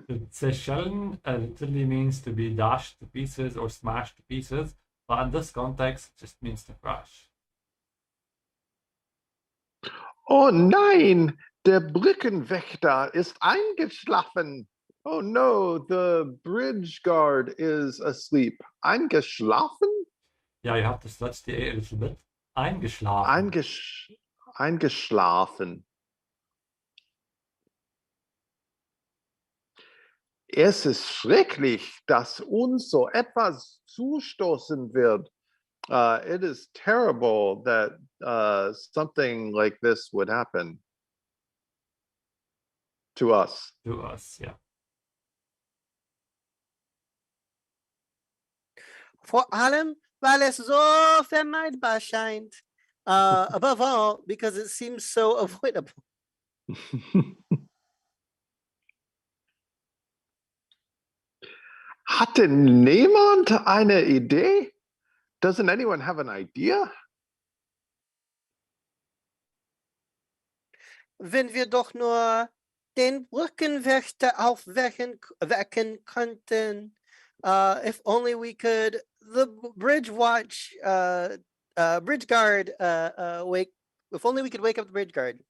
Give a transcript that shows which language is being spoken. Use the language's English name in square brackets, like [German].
[English] Zerschellen literally means to be dashed to pieces or smashed to pieces, but in this context, it just means to crush. [German] Oh nein, der Brückenwächter ist eingeschlafen. [English] Oh no, the bridge guard is asleep. [German] Eingeschlafen? [English] Yeah, you have to stretch the A a little bit. [German] Eingeschlafen. Eingeschlafen. Es ist schrecklich, dass uns so etwas zustoßen wird. [English] It is terrible that something like this would happen to us. To us, yeah. [German] Vor allem, weil es so vermeidbar scheint. [English] Above all, because it seems so avoidable. [German] Hatte niemand eine Idee? [English] Doesn't anyone have an idea? [German] Wenn wir doch nur den Brückenwächter aufwecken könnten. [English] If only we could, the bridge watch, bridge guard, if only we could wake up the bridge guard.